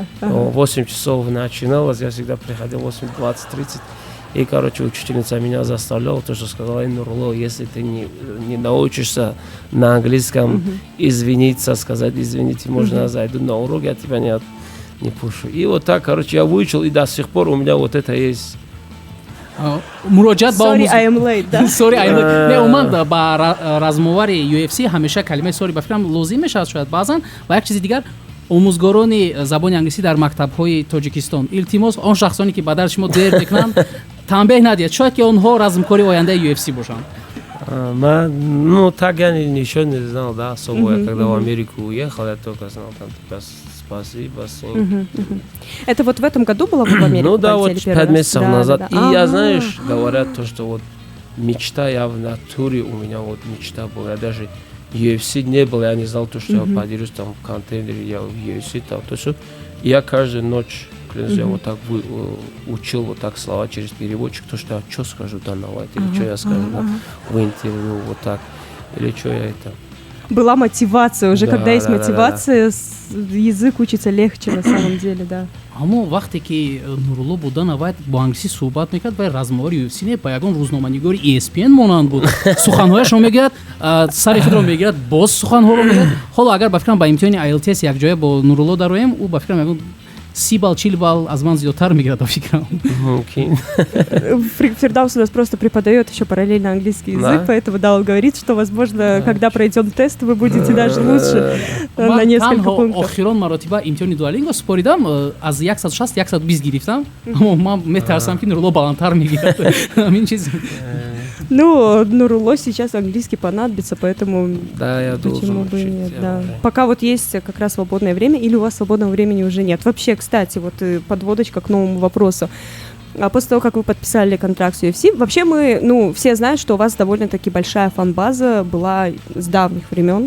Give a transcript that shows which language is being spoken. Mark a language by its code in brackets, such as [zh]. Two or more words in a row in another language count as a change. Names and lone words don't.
[ru] 8 часов начиналось, я всегда приходил 8:20-30. И, короче, учительница меня заставляла, то, что сказала: Нурулло, если ты не научишься на английском извиниться, сказать извините, можно я зайду на урок, я тебя не пушу. И вот так, короче, я выучил, и до сих пор у меня вот это есть. [tg] муроҷиат ба [en] Sorry, I am late, да. Sorry, I am late. [tg] Не, уман ба размовари UFC ҳамеша калимаи sorry ба фикрам лозим мешавад шояд баъзан. ва як чизи дигар, омӯзгорони забони англисӣ дар мактабҳои Тоҷикистон, илтимос он шахсоне ки ба дарди шумо дер мекунанд танбеҳ надиҳед, шояд ки онҳо размкори ояндаи UFC бошанд. [ru] Так я ничего не знал, да, особо. Я когда в Америку уехал, я только знал там спасибо. Это вот в этом году было в Америке? Да, вот 5 месяцев назад. И я, Ага. знаешь, говорят то, что вот мечта, я в натуре, у меня вот мечта была. Я даже UFC не был, я не знал то, что я поделюсь там в контейнере, я в UFC там, то, что я каждую ночь, клянусь, я вот так учил вот так слова через переводчик, то, что я что скажу Данавайт, или что я скажу в интервью, вот так, или что я это... Была мотивация уже, Да, когда есть да, мотивация, язык учится легче на самом деле, да. [tg] аммо вақте ки Нурулло буда навайт бо англисӣ суҳбат мекард ва размовари UFC не ба ягон рӯзноманигори ESPN монанд буд. Суханҳояшро мегӯяд, сари худро мегирад, боз суханҳоро мегӯяд. ҳоло агар ба фикрам ба имтиҳони IELTS якҷоя бо Нурулло дароем, ӯ ба фикрам ягон 30 балл, 40 балл аз ман зиёдтар мегирад ба фикрам. [ru] Фирдаус у нас просто преподает еще параллельно английский язык, поэтому да, он говорит, что, возможно, когда пройдем тест, вы будете даже лучше на несколько пунктов. [tg] охирон маротиба имтиҳони дуалинго споридам, аз 160 120 гирифтам, аммо ман метарсам ки Нурулло баландтар мегирад. Ҳамин чиз. [ru] Ну, Нурулло сейчас английский понадобится, поэтому Да, я почему должен бы учить, нет, я да. уже. Пока вот есть как раз свободное время, или у вас свободного времени уже нет. Вообще, кстати, вот подводочка к новому вопросу. А после того, как вы подписали контракт с UFC, вообще мы, все знают, что у вас довольно-таки большая фан-база была с давних времен.